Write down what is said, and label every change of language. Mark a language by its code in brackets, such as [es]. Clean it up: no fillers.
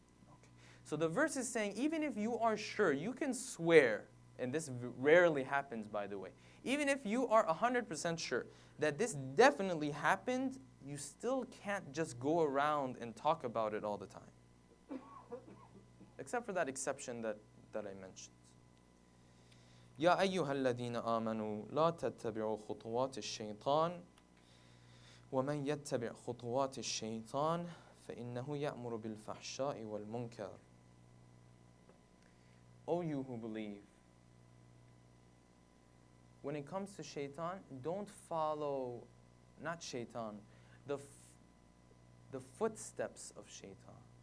[en] Okay. So the verse is saying, even if you are sure, you can swear, and this rarely happens, by the way. Even if you are 100% sure that this definitely happened, you still can't just go around and talk about it all the time. Except for that exception that I mentioned. [ar] يا أيها الذين آمنوا لا تتبعوا خطوات الشيطان ومن يتبع خطوات الشيطان فإنه يأمر بالفحشاء والمنكر. [en] O you who believe, when it comes to shaitan, don't follow, not shaitan, the footsteps of shaitan.